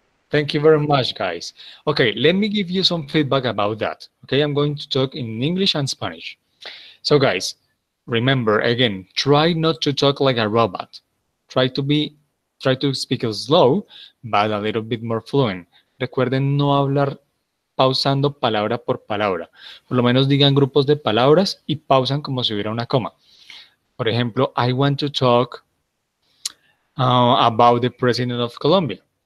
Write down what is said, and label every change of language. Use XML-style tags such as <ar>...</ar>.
<en>Thank you very much, guys. Okay, let me give you some feedback about that. Okay, I'm going to talk in English and Spanish. So, guys, remember again, try not to talk like a robot. Try to speak slow, but a little bit more fluent.</en> <es>Recuerden no hablar pausando palabra por palabra. Por lo menos digan grupos de palabras y pausan como si hubiera una coma. Por ejemplo,</es> <en>I want to talk about the president of Colombia.</en>